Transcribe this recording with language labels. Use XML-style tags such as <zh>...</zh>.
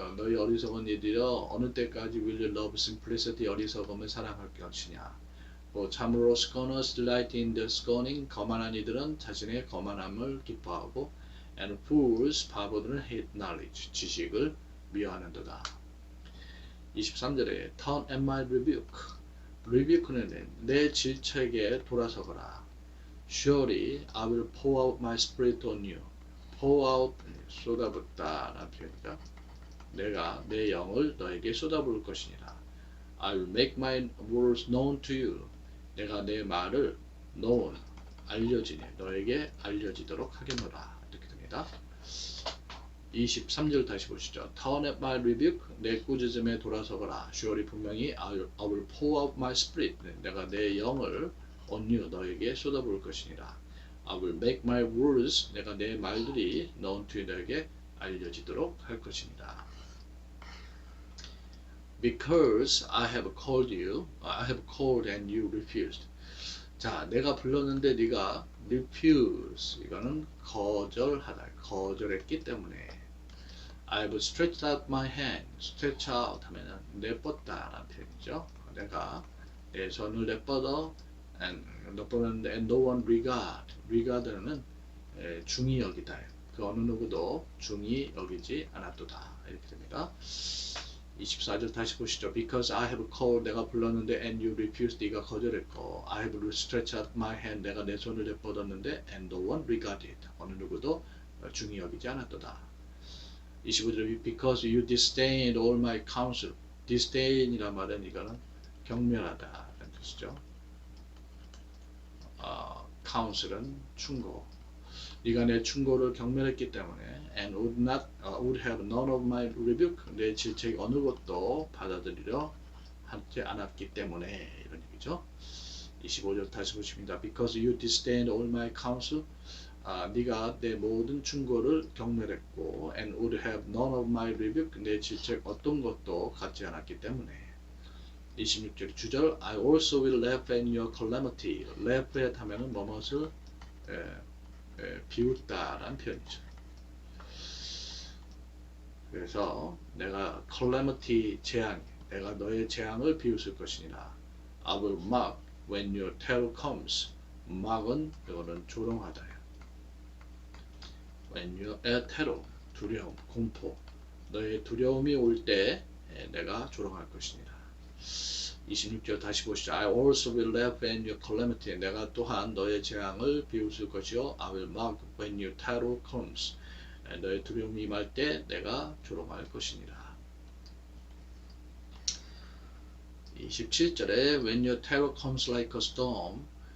<ko>너희 어리석은 이들여 어느 때까지</ko> <en>will you love simplicity</en> <ko>어리석음을 사랑할 것이냐. 참으로</ko> <en>scorners delight in the scorning.</en> <ko>거만한 이들은 자신의 거만함을 기뻐하고</ko> <en>and fools</en> <ko>바보들은</ko> <en>hate knowledge</en> <ko>지식을 미워하는도다. 23절에</ko> <en>turn at my rebuke.</en> <ko>rebuke는 내 질책에 돌아서거라.</ko> <en>Surely I will pour out my spirit on you.</en> <ko>pour out 쏟아붓다 라는 표현이죠. 내가 내 영을 너에게 쏟아부을 것이니라.</ko> <en>I will make my words known to you.</en> <ko>내가 내 말을 known 알려지니 너에게 알려지도록 하겠노라. 이렇게 됩니다. 23절 다시 보시죠.</ko> <en>Turn at my rebuke.</en> <ko>내 꾸짖음에 돌아서거라.</ko> <en>Surely</en> <ko>분명히</ko> <en>I will pour out my spirit.</en> <ko>내가 내 영을</ko> <en>on you</en> <ko>너에게 쏟아부을 것이니라.</ko> <en>I will make my words.</en> <ko>내가 내 말들이</ko> <en>known to you</en> <ko>너에게 알려지도록 할 것이니라.</ko> <en>Because I have called you, I have called and you refused.</en> <ko>자, 내가 불렀는데 네가 refuse. 이거는 거절하다. 거절했기 때문에.</ko> <en>I have stretched out my hand.</en> <ko>stretch out 하면은 내뻗다 라는 표현이죠. 내가 내 손을 내뻗어</ko> <en>and no one regard</en> <ko>는 중히 여기다. 그 어느 누구도 중히 여기지 않았도다. 이렇게 됩니다. 24절 다시 보시죠.</ko> <en>Because I have called</en> <ko>내가 불렀는데</ko> <en>and you refused</en> <ko>네가 거절했고</ko> <en>I have stretched out my hand</en> <ko>내가 내 손을 내뻗었는데</ko> <en>and no one regarded</en> <ko>어느 누구도 중히 여기지 않았도다. 25절</ko> <en>Because you disdained all my counsel</en> <ko>disdain이란 말은 이거는 경멸하다 라는 뜻이죠. counsel은 충고 네가 내 충고를 경멸했기 때문에</ko> <en>and would have none of my rebuke</en> <ko>내 질책 어느 것도 받아들이려 하지 않았기 때문에 이런 얘기죠. 25절 다시 보십니다.</ko> <en>Because you disdained all my counsel</en> <ko>네가 내 모든 충고를 경멸했고</ko> <en>and would have none of my rebuke</en> <ko>내 질책 어떤 것도 갖지 않았기 때문에 26절 주절</ko> <en>I also will laugh at your calamity laugh at</en> <ko>하면은 뭐뭇을 비웃다라는 표현이죠. 그래서 내가 calamity 재앙 내가 너의 재앙을 비웃을 것이니라.</ko> <en>I will mock when your terror comes.</en> <ko>mock은 이거는 조롱하다.</ko> <en>when your terror</en> <ko>두려움 공포 너의 두려움이 올 때 내가 조롱할 것이니라. 26절 다시 보시죠.</ko> <en>I also will laugh at your calamity.</en> <ko>내가 또한 너의 재앙을 비웃을 것이요.</ko> <en>I will mock when your terror comes.</en> <ko>너의 두려움이 임할 때 내가 조롱할 것이니라. 27절에</ko> <en>when your terror comes like a storm.</en>